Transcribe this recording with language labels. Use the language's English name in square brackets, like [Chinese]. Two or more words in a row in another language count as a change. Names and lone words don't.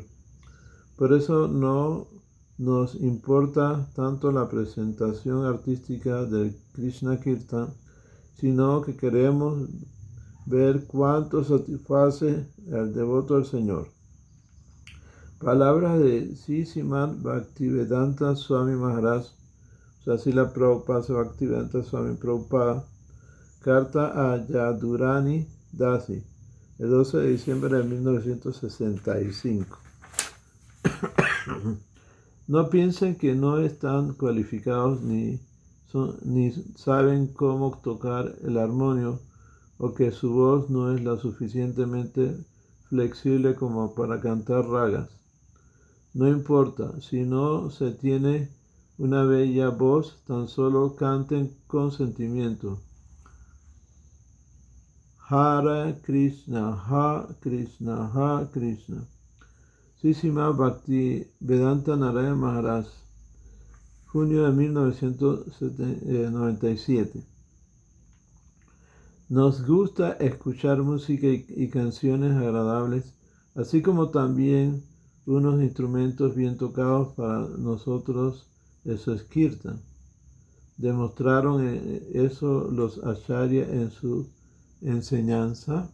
[Spanish] Por eso no nos importa tanto la presentación artística del Krishna Kirtan, sino que queremos ver cuánto satisface al devoto al Señor. Palabras de Srimad Bhaktivedanta Swami Maharaj, Srila Prabhupada Bhaktivedanta Swami Prabhupada, carta a Yadurani Dasi, el 12 de diciembre de 1965. No piensen que no están cualificados ni saben cómo tocar el armonio o que su voz no es lo suficientemente flexible como para cantar ragas. No importa, si no se tiene una bella voz, tan solo canten con sentimiento. [Sanskrit] Hare Krishna, Hare Krishna, Hare Krishna. [Spanish] Srimad Bhaktivedanta Narayana Maharaj, junio de 1997. Nos gusta escuchar música y canciones agradables, así como también unos instrumentos bien tocados. Para nosotros eso es kirtan. Demostraron eso los acharya en su enseñanza.